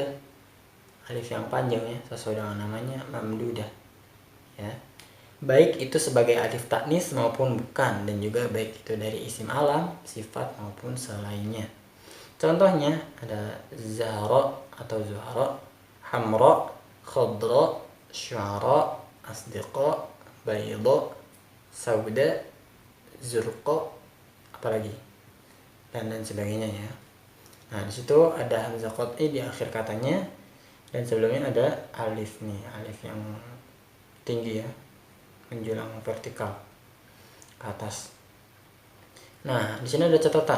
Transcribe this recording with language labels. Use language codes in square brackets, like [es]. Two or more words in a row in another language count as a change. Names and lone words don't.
[id] Alif yang panjang ya, sesuai dengan namanya mamdudah. Ya. Baik itu sebagai [ar] alif taknis [id] maupun bukan, dan juga baik itu dari [ar] isim alam, [id] sifat maupun selainnya. Contohnya ada zahra atau zuhra, [ar] hamra, khadra, syu'ara, asdiqa, bayda, sauda, zurqa, [id] apalagi, dan lain sebagainya ya. Nah, di situ ada hamzah qat'i di akhir katanya, dan sebelumnya ada alif nih, alif yang tinggi ya, menjulang vertikal ke atas. Nah, di sini ada catatan.